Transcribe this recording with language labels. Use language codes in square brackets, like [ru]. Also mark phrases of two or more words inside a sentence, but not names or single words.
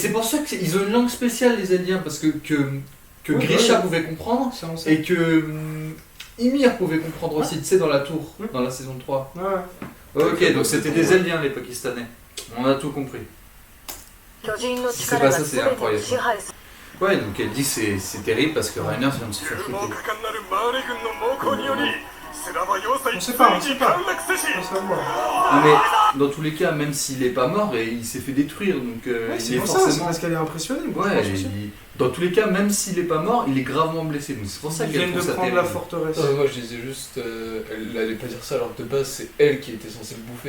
[fr] Et c'est pour ça qu'ils ont une langue spéciale les aliens, parce que Oui, Grisha ouais. pouvait comprendre Ça, on sait. et que Ymir pouvait comprendre aussi, tu sais, dans la tour, Ouais. dans la saison 3. Ouais. Ok, donc c'était des aliens les Pakistanais. On a tout compris. [ja] 巨人の [fr] Si c'est [ja] 力 [fr] pas [ja] が [fr] ça, c'est [ja] 全てを [fr] incroyable. [ja] 支配する。 [fr] Ouais, donc elle dit que c'est terrible parce que Rainer vient de se faire [ja] 不 [fr] shooter. [ja] 可なるマーレ軍の猛攻によりスラバ要塞 [fr] On sait pas, on [ja] つい [fr] sait [ja] に [fr] pas. [ja] 陥落せし [fr] On se voit. Non, mais dans tous les cas, même s'il est pas mort, et il s'est fait détruire, donc Ouais, il c'est est pour ça, c'est forcément... parce qu'elle est impressionnée. moi, je Ouais, pense aussi. dans tous les cas, même s'il est pas mort, il est gravement blessé. Donc c'est pour ça Ils qu'elle viennent de trouve ça prendre la terrible. forteresse. Non, mais moi je disais juste, elle allait pas dire ça alors que de base c'est elle qui était censée le bouffer.